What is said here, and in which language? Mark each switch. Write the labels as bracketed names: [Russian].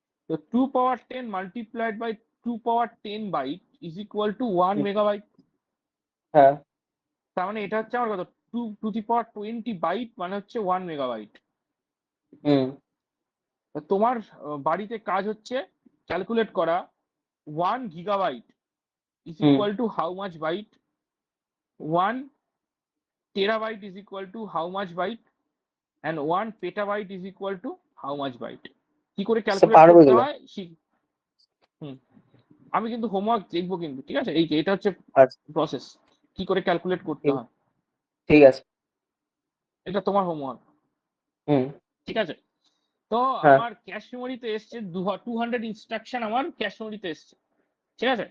[English] তো 2 power 10 multiplied by 2 power 10 byte is equal to 1 hmm, megabyte। [Bangla] হ্যাঁ তার মানে এটা হচ্ছে আমার কত? [English] 2 to the power 20 [Bangla] বাইট মানে হচ্ছে 1 মেগাবাইট। হুম তোমার বাড়িতে কাজ হচ্ছে ক্যালকুলেট করা 1 gigabyte [English] is hmm equal to how much byte, 1 terabyte is equal to how much byte, and 1 petabyte is equal to how much byte। [Bangla] কি করে ক্যালকুলেট পারবো করতে এগুলো। হয় হুম, আমি কিন্তু হোমওয়ার্ক দেখবো কিন্তু, ঠিক আছে? এই যে এটা হচ্ছে আচ্ছা প্রসেস, কি করে ক্যালকুলেট করতে ঠিক, হয়, ঠিক আছে। এটা তোমার হোমওয়ার্ক, হুম ঠিক আছে? তো হ্যাঁ আমার ক্যাশ মেমোরিতে এসছে 200 ইনস্ট্রাকশন, আমার ক্যাশ মেমোরিতে এসছে, ঠিক আছে?